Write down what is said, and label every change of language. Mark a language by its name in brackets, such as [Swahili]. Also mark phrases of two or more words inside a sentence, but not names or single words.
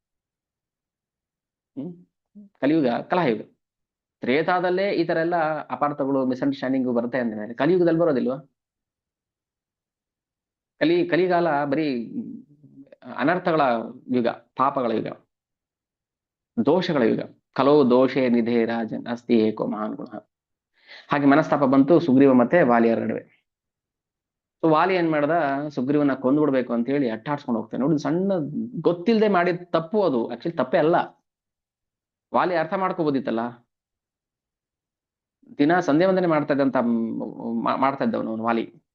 [Kannada] ಕಲಿಯುಗ ಕಲಹಯುಗ. ತ್ರೇತಾದಲ್ಲೇ ಈ ತರ ಎಲ್ಲ ಅಪಾರ್ಥಗಳು, ಮಿಸ್ಅಂಡರ್ಸ್ಟ್ಯಾಂಡಿಂಗ್ ಬರುತ್ತೆ ಅಂದ್ರೆ ಕಲಿಯುಗದಲ್ಲಿ ಬರೋದಿಲ್ವಾ? ಕಲಿಗಾಲ ಬರೀ ಅನರ್ಥಗಳ ಯುಗ, ಪಾಪಗಳ ಯುಗ, ದೋಷಗಳ ಯುಗ. [Sanskrit] ಕಲೋ ದೋಷೇ ನಿಧೇ ರಾಜನ್ ಅಸ್ತಿ ಏಕೋ ಮಹಾನ್ ಗುಣ. [Kannada] ಹಾಗೆ ಮನಸ್ತಾಪ ಬಂತು ಸುಗ್ರೀವ ಮತ್ತೆ ವಾಲಿಯರ ನಡುವೆ. ಸೊ ವಾಲಿ ಏನ್ ಮಾಡ್ದ, ಸುಗ್ರೀವನ ಕೊಂದ್ಬಿಡ್ಬೇಕು ಅಂತ ಹೇಳಿ ಅಟ್ಟಾಡ್ಸ್ಕೊಂಡು ಹೋಗ್ತಾನೆ. ನೋಡಿ, ಸಣ್ಣ ಗೊತ್ತಿಲ್ಲದೆ ಮಾಡಿದ ತಪ್ಪು ಅದು, ಆಕ್ಚುಲಿ ತಪ್ಪೇ ಅಲ್ಲ. ವಾಲಿ ಅರ್ಥ ಮಾಡ್ಕೋಬೋದಿತ್ತಲ್ಲ. ದಿನ ಸಂಧ್ಯಾ ವಂದನೆ ಮಾಡ್ತಾ ಇದ್ದಂತ ಮಾಡ್ತಾ ಇದ್ದವನು ಅವನು ವಾಲಿ.